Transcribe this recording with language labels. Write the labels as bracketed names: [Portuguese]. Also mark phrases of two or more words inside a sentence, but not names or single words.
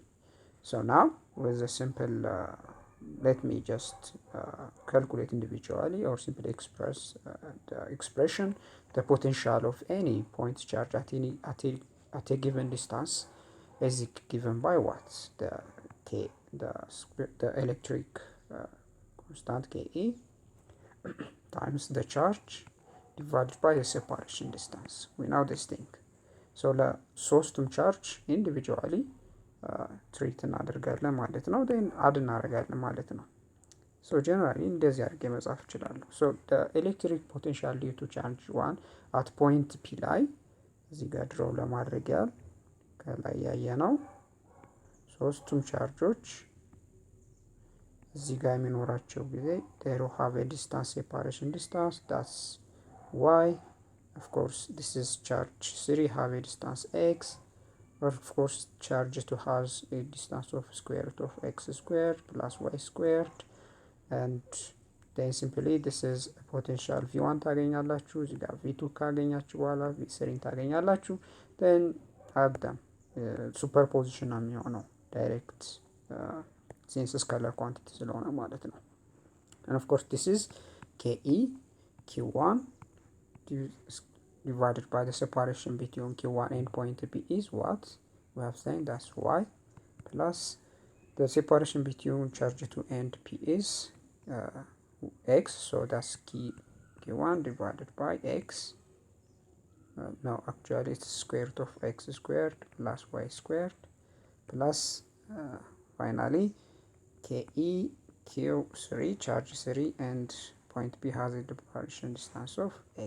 [English] So now with a simple let me just calculate individually or simply express the expression the potential of any point charge at a given distance is given by what the electric constant Ke times the charge divided by the separation distance. We know this thing. So the ሶስቱም charge individually [Amharic] ትሪት እናደርጋለን ማለት ነው [English] then [Amharic] አድ እናደርጋለን ማለት ነው። [English] so generally [Amharic] እንደዚህ አድርጌ መጻፍ እችላለሁ። [English] so the electric potential due to charge 1 at point p [Amharic] ላይ እዚህ ጋር ድሮው ለማድረግ ያህል ከላይ ያየነው ሶስቱም ቻርጆች እዚህ ጋር የሚኖራቸው ጊዜ [English] they have a distance separation distance that's y of course this is charge 3 have a distance x or of course charge 2 has a distance of square root of x squared plus y squared and then simply this is a potential v1 [Amharic] ታገኛላችሁ እዚህ ጋር [English] v2 [Amharic] ካገኛችሁ በኋላ [English] v3 ታገኛላችሁ then add them superposition [Amharic] ነው የሚሆነው [English] direct since scalar quantity [Amharic] ስለሆነ ማለት ነው [English] and of course this is ke q1 divided by the separation between q1 and point b is what we have saying that's y plus the separation between charge 2 and p is x so that's q1 divided by x no actually it's square root of x squared plus y squared plus finally ke q3 charge 3 and point b has a separation distance of x.